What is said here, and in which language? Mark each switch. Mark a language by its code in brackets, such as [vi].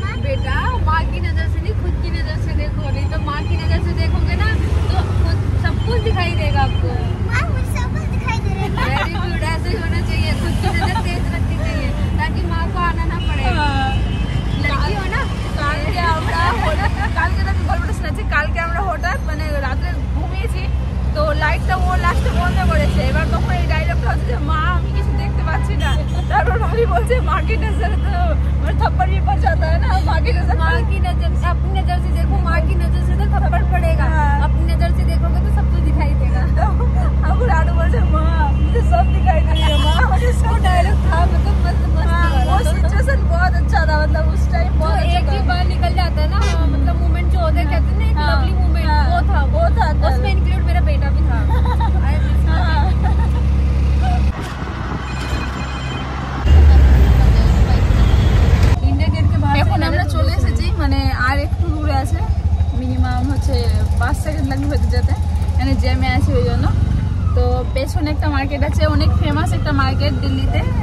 [hi] माँ बेटा, माँ की नजर से नहीं, खुद की नजर से देखो, नहीं तो माँ की नजर से देखोगे ना तो सब कुछ दिखाई देगा आपको। माँ मुझे सब कुछ दिखाई दे रहा है। वेरी गुड, ऐसे ही होना चाहिए, खुद की नजर तेज रखनी चाहिए ताकि माँ को आना ना पड़े। लड़की हो ना, [bn] কালকে আমি গল্পটা শুনেছি, কালকে আমরা হঠাৎ মানে রাত্রে ঘুমিয়েছি তো লাইটটা ও লাস্টে বন্ধ করেছে, এবার তখন এই ডায়লগটা হচ্ছে যে মা আমি কিছু দেখতে পাচ্ছি না, তারপর ভাবি বলছে মা [hi] की नजर तो मेरे थप्पड़ भी पड़ जाता है ना, माँ की नजर से अपनी नजर से देखो, माँ की नजर से तो थप्पड़ पड़ेगा, अपनी नजर से देखोगे तो सब कुछ दिखाई देगा। अब रानू बोलছে মা मुझे सब दिखाई दे रहा है, माँ मुझे सब डायलॉग था मतलब मस्त वो सिचुएशन बहुत अच्छा था, मतलब उस टाइम बहुत एक ही बार निकल जाता है ना, मतलब मूवमेंट जो होते हैं कहते हैं ना एक लवली मूवमेंट, वो था उसमें इंक्लूड मेरा बेटा भी था। इंडिया गेट के बाहर [bn] এখন আমরা চলে এসেছি, মানে আর একটু দূরে আছে, মিনিমাম হচ্ছে 5 সেকেন্ড লাগবে হতে যেতে, মানে জ্যামে আছে ওই জন্য। তো পেছনে একটা মার্কেট আছে, অনেক ফেমাস একটা মার্কেট দিল্লিতে।